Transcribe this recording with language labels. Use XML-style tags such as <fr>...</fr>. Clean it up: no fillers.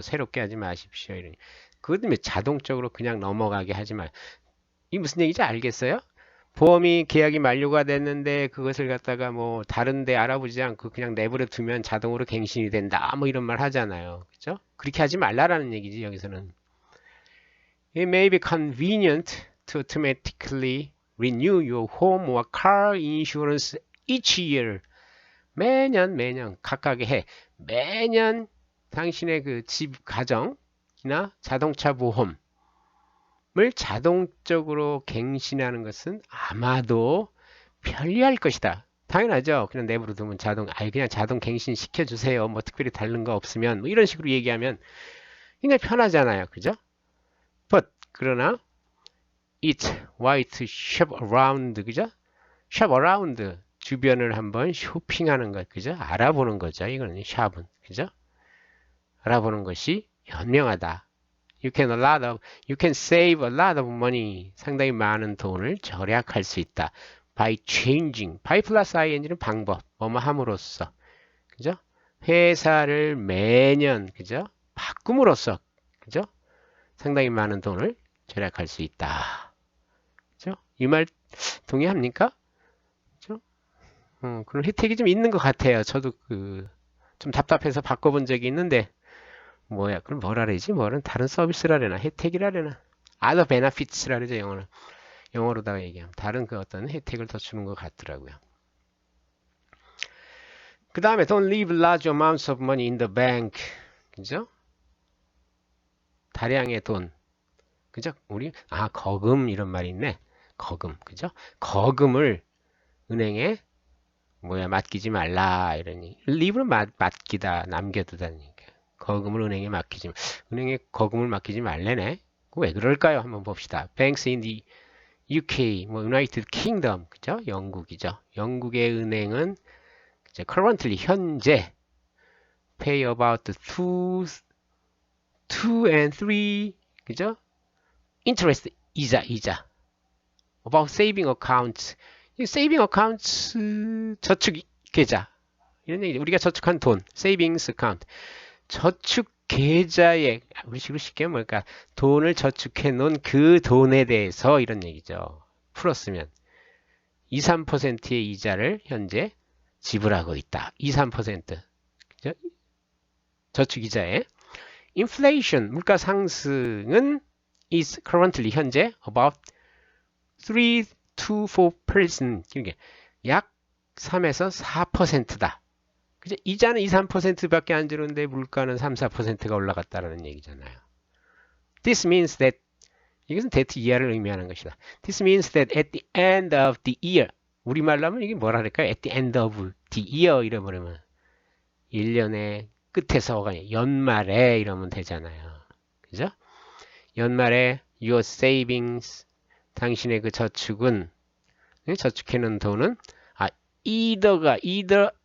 <ko>새롭게 하지 마십시오. 이런 그것 자동적으로 그냥 넘어가게 하지 마. 이게 무슨 얘기인지 알겠어요? 보험이 계약이 만료가 됐는데 그것을 갖다가 다른 데 알아보지 않고 그냥 내버려 두면 자동으로 갱신이 된다. 이런 말 하잖아요. 그죠? 그렇게 하지 말라라는 얘기지, 여기서는.</ko> <en>It may be convenient to automatically renew your home or car insurance each year.</en> <ko>매년 각각의 해. 매년 당신의 그 집 가정이나 자동차 보험 을 자동적으로 갱신하는 것은 아마도 편리할 것이다. 당연하죠. 그냥 내버려 두면 그냥 자동 갱신 시켜주세요. 특별히 다른 거 없으면 이런 식으로 얘기하면 굉장히 편하잖아요. 그죠? 그러나</ko> <en>why to shop around 그죠?</en> <ko>shop around 주변을 한번 쇼핑하는 것 그죠? 알아보는 거죠. 이거는 샵은 그죠? 알아보는 것이 현명하다.</ko> <en>You can save a lot of money.</en> <ko>상당히 많은 돈을 절약할 수 있다.</ko> <en>By changing.</en> <ko>by 플러스 ing는 방법. 함으로써. 그죠? 회사를 매년, 그죠? 바꿈으로써. 그죠? 상당히 많은 돈을 절약할 수 있다. 그죠? 이 말 동의합니까? 그죠? 그런 혜택이 좀 있는 것 같아요. 저도 좀 답답해서 바꿔본 적이 있는데, 그럼 뭐라 그러지? 다른 서비스라려나? 혜택이라려나?</ko> <en>other benefits라</en> <ko>그러죠, 영어는. 영어로다가 얘기하면. 다른 어떤 혜택을 더 주는 것 같더라고요. 그 다음에</ko> <en>don't leave large amounts of money in the bank.</en> <ko>그죠? 다량의 돈. 그죠? 거금 이런 말이 있네. 거금. 그죠? 거금을 은행에 맡기지 말라. 이러니. leave는 맡기다, 남겨두다는 얘기예요. 거금을 은행에 거금을 맡기지 말래네. 왜 그럴까요? 한번 봅시다.</ko> <en>Banks in the UK, United Kingdom,</en> <ko>그죠? 영국이죠. 영국의 은행은</ko> <en>currently 현재 pay about 2 and 3, 그죠? interest 이자. about saving accounts, saving accounts</en> <ko>저축 계좌 이런 얘기. 우리가 저축한 돈, savings account. 저축 계좌에 우리식으로 쉽게 돈을 저축해 놓은 그 돈에 대해서 이런 얘기죠. 풀었으면 2, 3%의 이자를 현재 지불하고 있다. 2, 3% 그죠? 저축 이자에</ko> <en>inflation 물가 상승은 is currently 현재 about 3 to 4%.</en> <ko>약 3에서 4%다. 그죠? 이자는 2, 3%밖에 안 주는데 물가는 3, 4%가 올라갔다라는 얘기잖아요.</ko> <en>This means that</en> <ko>이것은 that year를 의미하는 것이다.</ko> <en>This means that at the end of the year</en> <ko>우리말로 하면 이게 뭐라 그럴까요?</ko> <en>At the end of the year</en> <ko>이러면 1년의 끝에서가 연말에 이러면 되잖아요. 그죠? 연말에</ko> <en>your savings</en> <ko>당신의 저축은 저축해 놓은 돈은 either</ko>